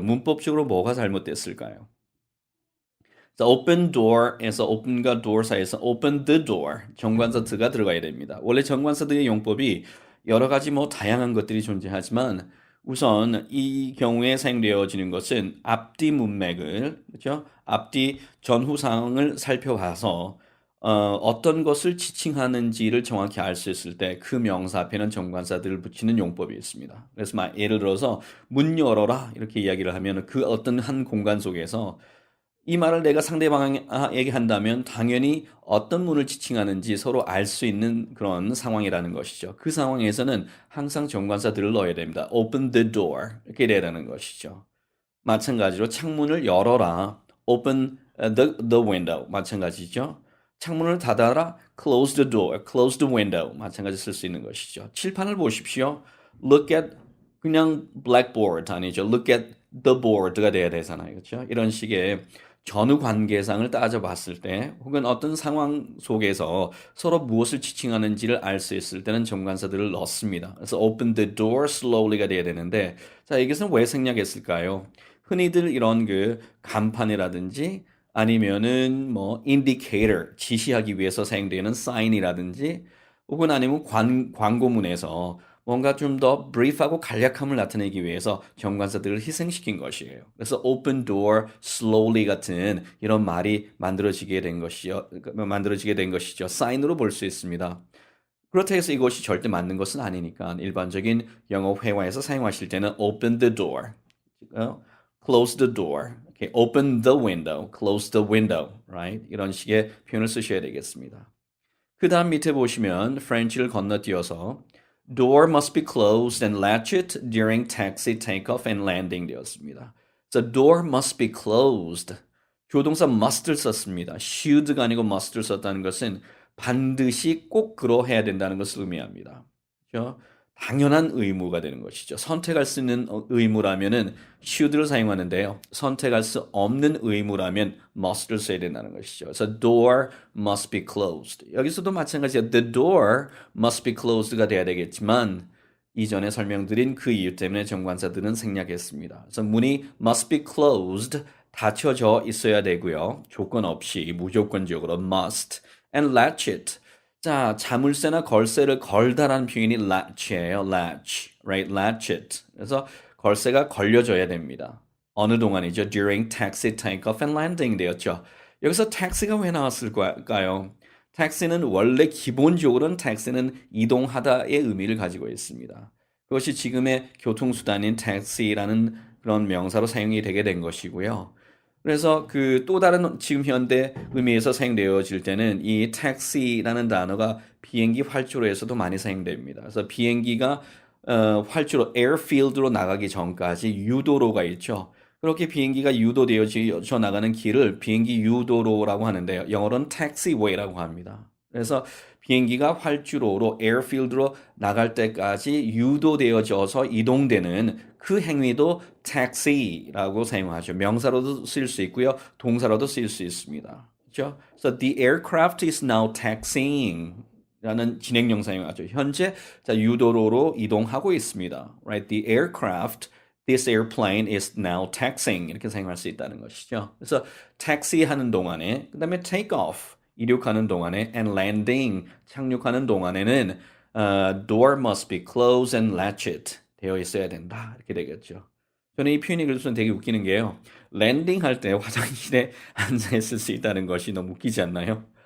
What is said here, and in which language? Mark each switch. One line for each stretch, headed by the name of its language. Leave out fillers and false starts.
Korean: 문법적으로 뭐가 잘못됐을까요?
English: 자, open door에서 open과 door
Korean: 사이에서
English: open the door.
Korean: 정관사 the가 들어가야 됩니다. 원래 정관사 the의 용법이 여러 가지 뭐 다양한 것들이 존재하지만 우선 이 경우에 사용되어지는 것은 앞뒤 문맥을, 그렇죠? 앞뒤 전후 상황을 살펴봐서 어떤 것을 지칭하는지를 정확히 알 수 있을 때 그 명사 앞에는 정관사들을 붙이는 용법이 있습니다. 그래서 예를 들어서 문 열어라 이렇게 이야기를 하면 그 어떤 한 공간 속에서 이 말을 내가 상대방에게 한다면 당연히 어떤 문을 지칭하는지 서로 알 수 있는 그런 상황이라는 것이죠. 그 상황에서는 항상 정관사들을 넣어야 됩니다.
English: Open the door
Korean: 이렇게 돼야 되는 것이죠. 마찬가지로 창문을 열어라.
English: Open the window.
Korean: 마찬가지죠. 창문을 닫아라.
English: Close the door. Close the window.
Korean: 마찬가지 쓸 수 있는 것이죠. 칠판을 보십시오.
English: Look at
Korean: 그냥
English: blackboard
Korean: 아니죠.
English: Look at the board가
Korean: 돼야 되잖아요. 그렇죠? 이런 식의 전후 관계상을 따져봤을 때 혹은 어떤 상황 속에서 서로 무엇을 지칭하는지를 알 수 있을 때는 정관사들을 넣습니다. 그래서
English: open the door slowly
Korean: 가 돼야 되는데 자, 여기서는 왜 생략했을까요? 흔히들 이런 그 간판이라든지 아니면은 뭐 indicator 지시하기 위해서 사용되는 sign이라든지 혹은 아니면 광고문에서 뭔가 좀 더 브리프하고 간략함을 나타내기 위해서 정관사들을 희생시킨 것이에요. 그래서
English: open door slowly
Korean: 같은 이런 말이 만들어지게 된 것이죠. 사인으로 볼 수 있습니다. 그렇다고 해서 이것이 절대 맞는 것은 아니니까 일반적인 영어 회화에서 사용하실 때는
English: open the door, close the door, okay, open the window, close the window, right?
Korean: 이런 식의 표현을 쓰셔야 되겠습니다. 그 다음 밑에 보시면
English: French를
Korean: 건너뛰어서
English: door must be closed and latched during taxi takeoff and landing 되었습니다. So door must be closed.
Korean: 조동사 must를 썼습니다. should가 아니고 must를 썼다는 것은 반드시 꼭 그러해야 된다는 것을 의미합니다. 그렇죠? 당연한 의무가 되는 것이죠. 선택할 수 있는 의무라면은 should를 사용하는데요. 선택할 수 없는 의무라면 must를 써야 된다는 것이죠.
English: 그래서 door must be closed.
Korean: 여기서도 마찬가지예요.
English: The door must be closed
Korean: 가 돼야 되겠지만 이전에 설명드린 그 이유 때문에 정관사들은 생략했습니다. 그래서 문이
English: must be closed
Korean: 닫혀져 있어야 되고요. 조건 없이 무조건적으로
English: must and latch it.
Korean: 자, 자물쇠나 걸쇠를 걸다라는 표현이 latch예요.
English: latch, right? latch it.
Korean: 그래서 걸쇠가 걸려져야 됩니다. 어느 동안이죠?
English: During taxi takeoff and landing
Korean: 되었죠. 여기서 taxi가 왜 나왔을까요? taxi는 원래 기본적으로는 taxi는 이동하다의 의미를 가지고 있습니다. 그것이 지금의 교통수단인 taxi라는 그런 명사로 사용이 되게 된 것이고요. 그래서 그 또 다른 지금 현대 의미에서 사용되어질 때는 이 taxi라는 단어가 비행기 활주로에서도 많이 사용됩니다. 그래서 비행기가 활주로 airfield로 나가기 전까지 유도로가 있죠. 그렇게 비행기가 유도되어져 나가는 길을 비행기 유도로라고 하는데요. 영어로는 taxiway라고 합니다. 그래서 비행기가 활주로로 에어필드로 나갈 때까지 유도되어져서 이동되는 그 행위도 taxi라고 사용하죠. 명사로도 쓰일 수 있고요. 동사로도 쓰일 수 있습니다. 그렇죠?
English: So the aircraft is now taxiing
Korean: 라는 진행형 사용하죠. 현재 자, 유도로로 이동하고 있습니다.
English: Right? The aircraft This airplane is now taxiing
Korean: 이렇게 사용할 수 있다는 것이죠. 그래서 taxi 하는 동안에 그 다음에 take off 이륙하는 동안에 and landing 착륙하는 동안에는
English: door must be closed and latched
Korean: 되어 있어야 된다. 이렇게 되겠죠. 저는 이 표현이 그래서 되게 웃기는 게요. 랜딩 할 때 화장실에 앉아 있을 수 있다는 것이 너무 웃기지 않나요?